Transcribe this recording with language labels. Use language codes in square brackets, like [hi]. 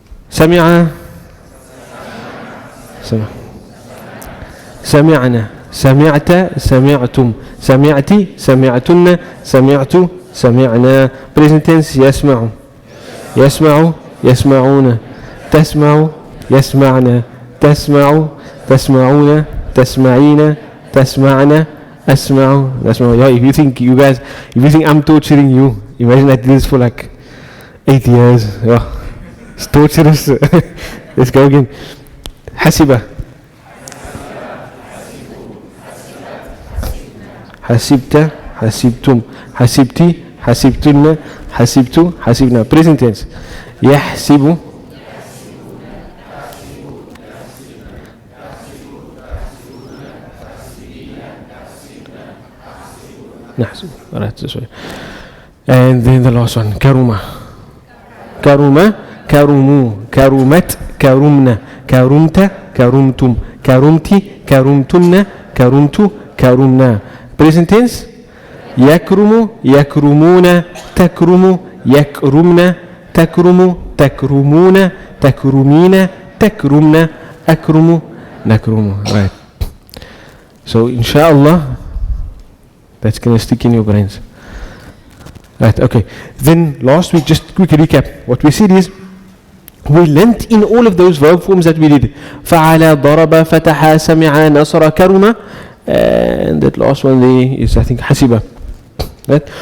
[ar] سمع سمعنا سمعت سمعتم سمعتي سمعتن سمعت سمعنا. [en] Present tense [ar] يسمع يسمع يسمعون تسمع يسمعنا تسمع تسمعون تسمعين تسمعنا أسمع نسمع. [en] Yeah, if you think I'm torturing you, imagine I did this for like 8 years. Yeah. It's torturous. Let's go again. [ar] حسبة حسبت حسبتم حسبتي حسبتن حسبت حسبنا. [en] Present tense [ar] يحسب نحسب. [en] Alright, this way. And then the last one [ar] كرمة كرمة كرموا كرمت كرمنا كرمت كرمتم كرمتي كرمتن كرمت كرمنا. [en] Present tense [ar] يكرم يكرمون تكرم يكرمن تكرم تكرمون تكرمين تكرمن أكرم نكرم. [en] Right. So inshallah that's going to stick in your brains. Right, okay. Then last week, just quick recap. What we said is we learnt in all of those verb forms that we did. [ar] فعل, ضرب, فتح, سمع, نصر, كرم. [en] And that last one there is, I think, حسب. Right?